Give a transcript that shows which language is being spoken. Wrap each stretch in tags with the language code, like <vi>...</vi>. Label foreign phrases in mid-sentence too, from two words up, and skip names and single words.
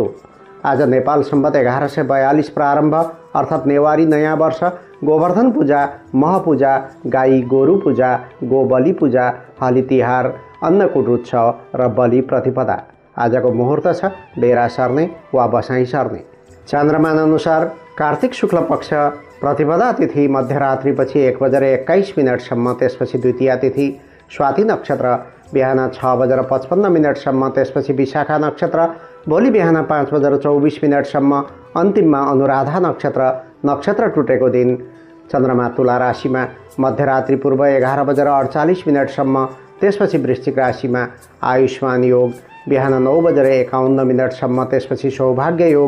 <ne>आज नेपाल सम्वत 1142 प्रारम्भ अर्थात् नेवारी नयाँ वर्ष, गोवर्धन पूजा, मह पूजा, गाई गोरु पूजा, गोबली पूजा, हली तिहार, अन्नकूट उत्सव र बलि प्रतिपदा। आजको मुहुर्त छ बेरा सर्ने वा बसाइँ सर्ने। चन्द्रमान अनुसार कार्तिक शुक्ल पक्ष प्रतिपदा तिथि मध्यरात्रिपछि 1:21 त्यसपछि द्वितीया तिथि, स्वाति नक्षत्र बिहान 6:55 त्यसपछि विशाखा नक्षत्र, भोलि बिहान 5:24 अन्तिममा अनुराधा नक्षत्र। नक्षत्र टुटेको दिन चन्द्रमा तुला राशिमा मध्यरात्रि पूर्व 11:48 त्यसपछि वृश्चिक राशिमा आयुष्मान योग बिहान 9:51 त्यसपछि सौभाग्य योग।</ne>